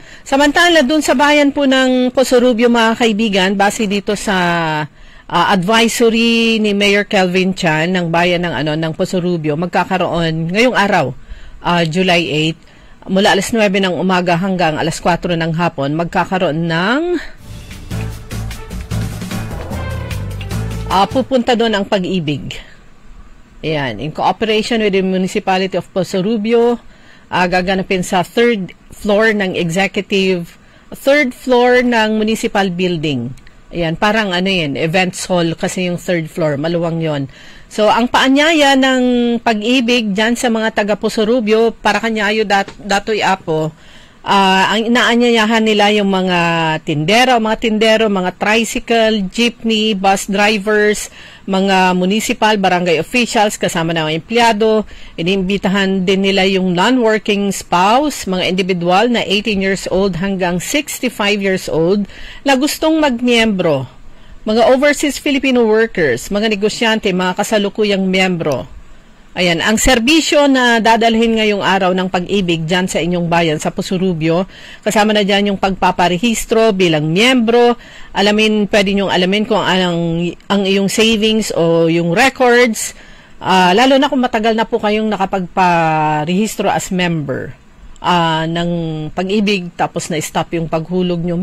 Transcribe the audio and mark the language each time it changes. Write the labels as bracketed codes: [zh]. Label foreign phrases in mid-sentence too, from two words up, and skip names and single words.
[tl] Samantala dun sa bayan po ng Posorubio mga kaibigan, base dito sa advisory ni Mayor Kelvin Chan ng bayan ng Posorubio, magkakaroon ngayong araw, July 8, mula alas 9 ng umaga hanggang alas 4 ng hapon, magkakaroon ng pupunta doon ang Pag-ibig. Ayan, [en] in cooperation with the Municipality of Posorubio, [tl] gaganapin sa [en] third floor [tl] ng [en] municipal building. [tl] Ayan, parang [en] events hall [tl] kasi yung [en] third floor, [tl] maluwang yon. So, ang paanyaya ng Pag-ibig dyan sa mga taga Posorubio, [ilo] para kanyayo datoy apo, [tl] Ang inaanyayahan nila yung mga tindero, mga tricycle, jeepney, [en] bus drivers, [tl] mga municipal, [en] barangay officials, [tl] kasama ng mga empleyado. Inimbitahan din nila yung [en] non-working spouse, [tl] mga individual na 18 [en] years old [tl] hanggang 65 [en] years old [tl] na gustong magmiyembro. Mga [en] overseas Filipino workers, [tl] mga negosyante, mga kasalukuyang miyembro. Ayan, ang serbisyo na dadalhin ngayong araw ng pag-ibig dyan sa inyong bayan sa Pusurubio, kasama na dyan yung pagpaparehistro bilang miyembro, pwede nyong alamin kung ang iyong savings o yung records, lalo na kung matagal na po kayong nakapagparehistro [en] as member [tl] ng pag-ibig tapos na-stop yung paghulog nyo.